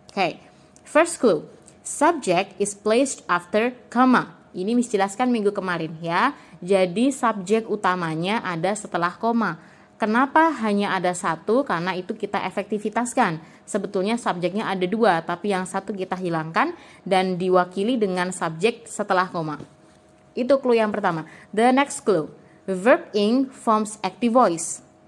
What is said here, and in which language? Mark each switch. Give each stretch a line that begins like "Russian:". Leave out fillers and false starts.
English: Oke, first clue, subject is placed after comma.
Indonesian: Ini Miss jelaskan minggu kemarin ya. Jadi subjek utamanya ada setelah koma. Kenapa hanya ada satu? Karena itu kita efektivitaskan. Sebetulnya subjeknya ada dua, tapi yang satu kita hilangkan dan diwakili dengan subjek setelah koma. Itu clue yang pertama.
English: The next clue, verb ing forms active voice.